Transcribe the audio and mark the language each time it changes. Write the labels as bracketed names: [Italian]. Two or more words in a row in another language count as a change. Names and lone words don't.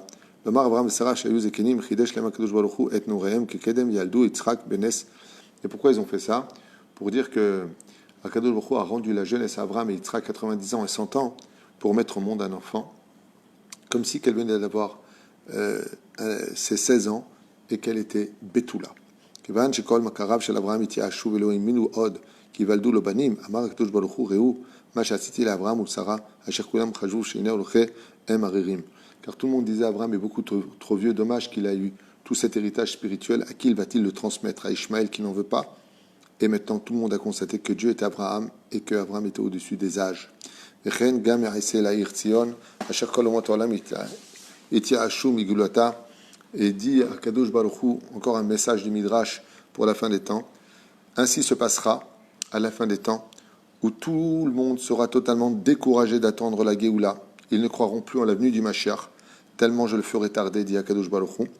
[French] Et pourquoi ils ont fait ça? Pour dire que [Hebrew] הקדוש ברוך הוא [French] a rendu la jeunesse à Abraham et Yitzhak 90 ans et 100 ans pour mettre au monde un enfant, comme si qu'elle venait d'avoir ses 16 ans et qu'elle était Betula. [Hebrew] כיוון שכל מכריו של אברהם התייאשו ולא האמינו עוד כי ייוולדו לו בנים, אמר הקדוש ברוך הוא ראו מה שעשיתי לאברהם ולשרה אשר כולם חשבו שהנה הולכי הם ערירים. [French] Car tout le monde disait Abraham est beaucoup trop vieux, dommage qu'il a eu tout cet héritage spirituel, à qui va-t-il le transmettre? À Ishmaël qui n'en veut pas? Et maintenant tout le monde a constaté que Dieu était Abraham et que Abraham était au-dessus des âges. [Hebrew] וכן גם יעשה לעיר ציון אשר כל אומות העולם יתייאשו מגאולתה. [French] Et dit à [Hebrew] קדוש ברוך הוא, [French] encore un message du Midrash pour la fin des temps. Ainsi se passera à la fin des temps où tout le monde sera totalement découragé d'attendre la Géoula. Ils ne croiront plus en la venue du Mashiach, tellement je le ferai tarder, dit [Hebrew] הקדוש ברוך הוא.